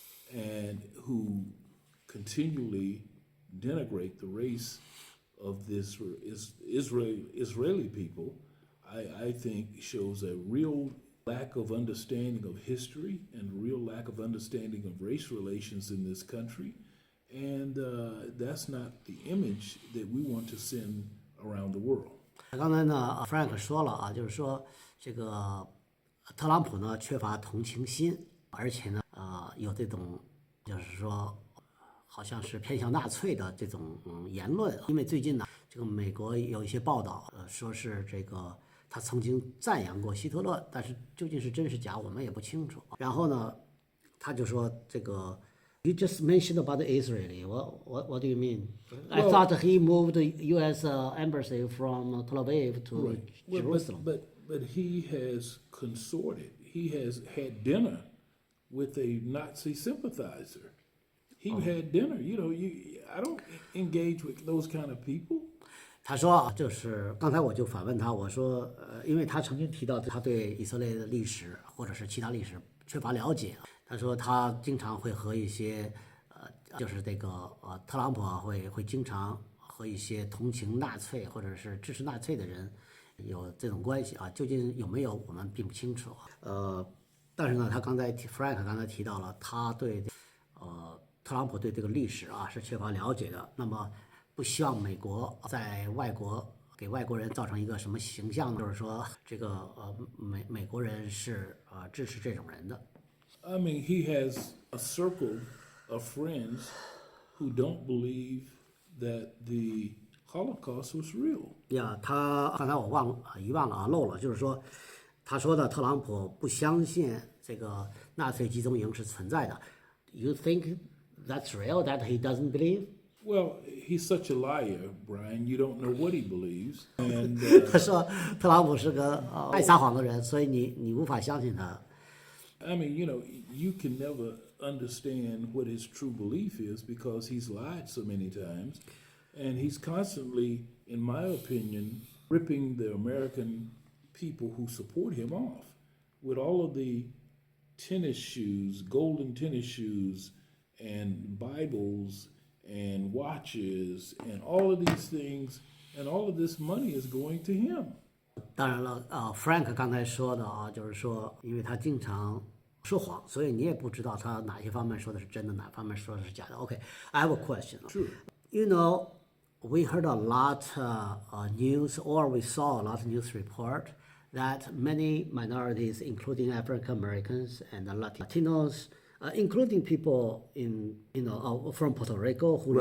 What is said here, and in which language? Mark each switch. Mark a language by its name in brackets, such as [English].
[English] and who continually denigrate the race of this Israeli people, I think shows a real lack of understanding of history and real lack of understanding of race relations in this country. And that's not the image that we want to send around the world. [Chinese] 刚才呢 ，Frank 说了就是说这个特朗普呢缺乏同情心，而且呢，有这种就是说好像是偏向纳粹的这种言论。因为最近呢，这个美国有一些报道，说是这个他曾经赞扬过希特勒，但是究竟是真是假，我们也不清楚。然后呢，他就说这个。 [English] You just mentioned about the Israeli. What do you mean? I thought he moved the U.S. Embassy from Tel Aviv to Jerusalem. But he has consorted. He has had dinner with a Nazi sympathizer. He had dinner. I don't engage with those kind of people. [Chinese] 他说就是刚才我就反问他，我说因为他曾经提到他对以色列的历史或者是其他历史缺乏了解。他说他经常会和一些就是这个特朗普会经常和一些同情纳粹或者是支持纳粹的人有这种关系究竟有没有我们并不清楚。但是呢，Frank 刚才提到了他对特朗普对这个历史是缺乏了解的，那么不希望美国在外国给外国人造成一个什么形象呢？就是说这个美国人是支持这种人的。 [English] I mean, he has a circle of friends who don't believe that the Holocaust was real. [Chinese] 他刚才我遗忘了漏了，就是说他说呢，特朗普不相信这个纳粹集中营是存在的。 [English] You think that's real? That he doesn't believe? Well, he's such a liar, Brian. You don't know what he believes. And [Chinese] 他说特朗普是个爱撒谎的人，所以你无法相信他。 [English] I mean, you can never understand what his true belief is because he's lied so many times, and he's constantly, in my opinion, ripping the American people who support him off with all of the tennis shoes, golden tennis shoes, and Bibles, and watches, and all of these things, and all of this money is going to him. [Chinese] 当然了，Frank 刚才说的就是说，因为他经常说谎，所以你也不知道他哪些方面说的是真的，哪方面说的是假的。 [English] Okay, I have a question. Sure. You know, we heard a lot news, or we saw a lot of news report that many minorities, including African Americans and Latinos, including people from Puerto Rico who